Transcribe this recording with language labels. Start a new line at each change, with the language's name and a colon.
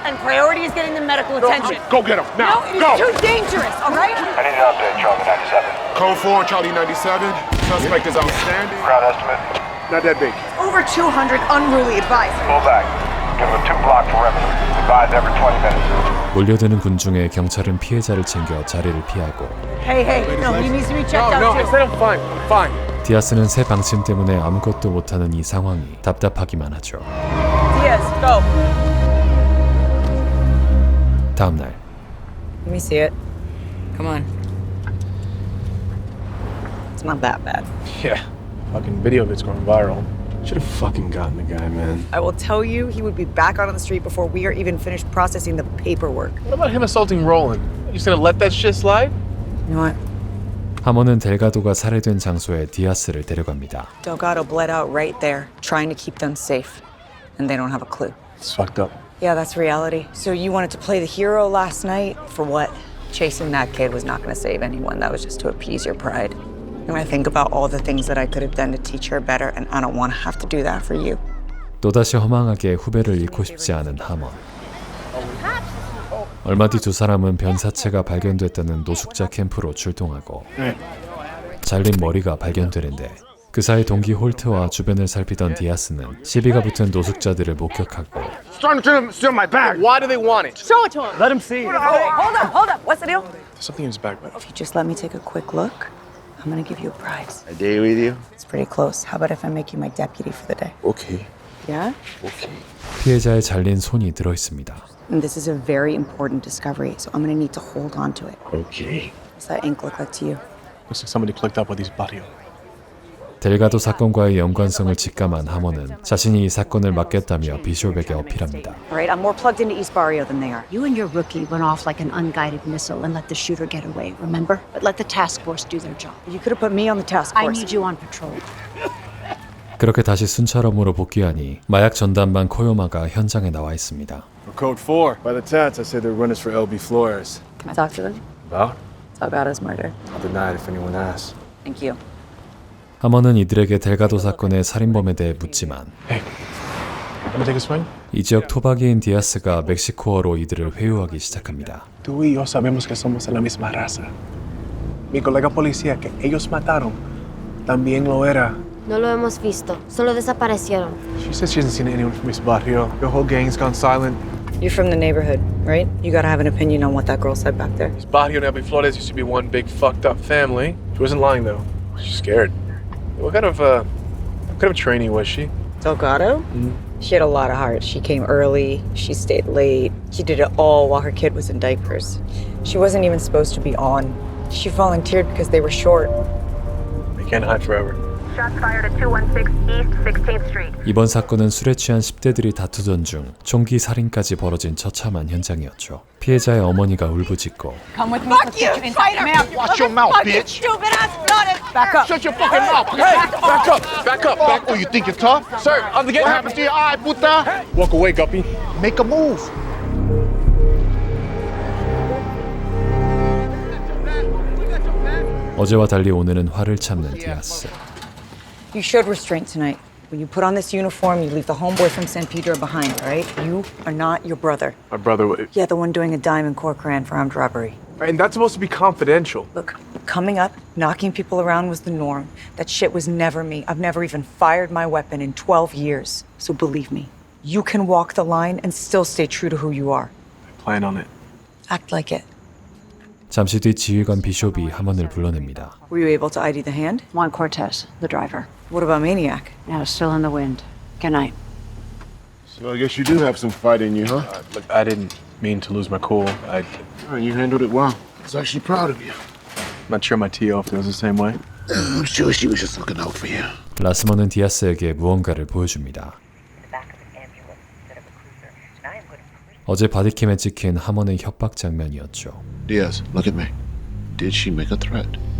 English: And priority is getting the medical attention. Go get him now. No, it is Go. too dangerous, all right? I need an update, Charlie 97. Code 4 on Charlie 97. Suspect is outstanding. Crowd estimate. Not that big. Over 200 unruly advised. Pull back. Give him a 2-block perimeter. Advise every 20 minutes.
Korean: 몰려드는 군중에 경찰은 피해자를 챙겨 자리를 피하고
English: Hey, no, he needs to be checked out No, I too. said I'm fine. Fine.
Korean: 디아스는 새 방침 때문에 아무것도 못하는 이 상황이 답답하기만 하죠.
English: Diaz, go.
Korean: 다음 날
English: Let me see it. Come on. It's not that bad. Yeah. Fucking video of it's going viral. Should have fucking gotten the guy, man. I will tell you, he would be back out on the street before we are even finished processing the paperwork. What about him assaulting Roland? You just gonna let that shit slide? You know what?
Korean: 하먼은 델가도가 살해된 장소에 디아스를 데려갑니다.
English: Delgado bled out right there, trying to keep them safe. And they don't have a clue. It's fucked up. Yeah, that's reality. So you wanted to play the hero last night? For what? Chasing that kid was not going to save anyone. That was just to appease your pride. And I think about all the things that I could have done to teach her better, and I don't want to have to do that for you.
Korean: 또다시 허망하게 후배를 잃고 싶지 않은 하먼. 얼마 뒤 두 사람은 변사체가 발견됐다는 노숙자 캠프로 출동하고 잘린 머리가 발견되는데 그 사이 동기 홀트와 주변을 살피던 디아스는 시비가 붙은 노숙자들을 목격하고
English: Starting to steal my bag. Why do they want it? Show it to him. Let him see. Hold up. What's the deal? There's something in his bag, man. If you just let me take a quick look, I'm going to give you a prize. A day with you? It's pretty close. How about if I make you my deputy for the day? Okay. Yeah? Okay.
Korean: 피해자의 잘린 손이 들어 있습니다.
English: And this is a very important discovery, so I'm going to need to hold on to it. Okay. What's that ink look like to you? Looks like somebody clicked up with his barrio.
Korean: 델가도 사건과의 연관성을 직감한 하먼은 자신이 이 사건을 맡겠다며 비숍에게 어필합니다.
English: All right, I'm more plugged into East Barrio than they are. You and your rookie went off like an unguided missile and let the shooter get away, remember? But let the task force do their job. You could have put me on the task I force. need you on patrol.
Korean: 그렇게 다시 순찰업무로 복귀하니 마약 전담반 코요마가 현장에 나와 있습니다.
English: For Code 4. By the tats, I say they're runners for LB Flores. Can I talk to them? About? Delgado's murder. I'll deny it if anyone asks. Thank you.
Korean: 하먼은 이들에게 델가도 사건의 살인범에 대해 묻지만
English: Hey, wanna take a swing?
Korean: 이 지역 토박이인 디아스가 멕시코어로 이들을 회유하기 시작합니다.
Spanish: Tú y yo sabemos que somos de la misma raza. Mi colega policía que ellos mataron también lo era. No lo hemos visto, solo desaparecieron.
English: She says she hasn't seen anyone from East Barrio. The whole gang's gone silent. You're from the neighborhood, right? You gotta have an opinion on what that girl said back there. East Barrio and Elby Flores used to be one big fucked up family. She wasn't lying though. She's scared. What kind of trainee was she? Delgado? She had a lot of heart. She came early, she stayed late. She did it all while her kid was in diapers. She wasn't even supposed to be on. She volunteered because they were short. They can't hide forever. Shots fired at 216 East 16th Street.
Korean: 이번 사건은 술에 취한 10대들이 다투던 중 총기 살인까지 벌어진 처참한 현장이었죠. 피해자의 어머니가 울부짖고
English: Come with me. Fuck you, fighter. Watch your mouth, bitch. Stupid ass blooded. Back up. Shut your fucking mouth. Hey, back up. Back up. Back. Oh, you think you're tough? Sir, I'm the What happened to your eye, puta? Walk away, Guppy. Make a move.
Korean: 어제와 달리 오늘은 화를 참는 디아스.
English: You showed restraint tonight. When you put on this uniform, you leave the homeboy from San Pedro behind, right? You are not your brother. My brother. Yeah, the one doing a dime in Corcoran for armed robbery. And that's supposed to be confidential. Look, coming up, knocking people around was the norm. That shit was never me. I've never even fired my weapon in 12 years. So believe me, you can walk the line and still stay true to who you are. I plan on it. Act like it.
Korean: 잠시 뒤 지휘관 비숍이 하먼을 불러냅니다.
English: Were you able to ID the hand? Juan Cortez, the driver. What about Maniac? Now still in the wind. Good night. So I guess you do have some fight in you, huh? Look, I didn't mean to lose my cool. I'm You handled it well. I was actually proud of you. not sure my tee-off feels the same way. I'm sure she was just looking out for you.
Korean: 라스먼은 디아스에게 무언가를 보여줍니다. 어제 바디캠에 찍힌 하먼의 협박 장면이었죠.
English: Diaz, look at me. Did she make a threat?